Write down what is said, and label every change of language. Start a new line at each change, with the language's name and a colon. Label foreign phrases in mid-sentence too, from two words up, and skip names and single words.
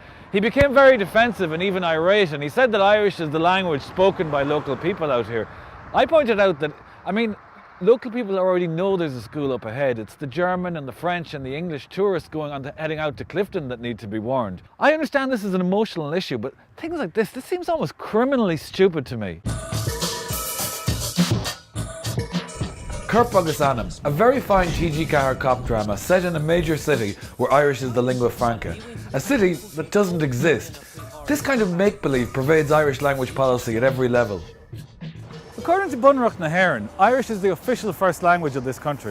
English: He became very defensive and even irate, and he said that Irish is the language spoken by local people out here. I pointed out that, local people already know there's a school up ahead. It's the German and the French and the English tourists heading out to Clifton that need to be warned. I understand this is an emotional issue, but things like this seems almost criminally stupid to me. Curp agus Anam, a very fine T.G. Cahir cop drama set in a major city where Irish is the lingua franca. A city that doesn't exist. This kind of make-believe pervades Irish language policy at every level. According to Bunreacht na hÉireann, Irish is the official first language of this country.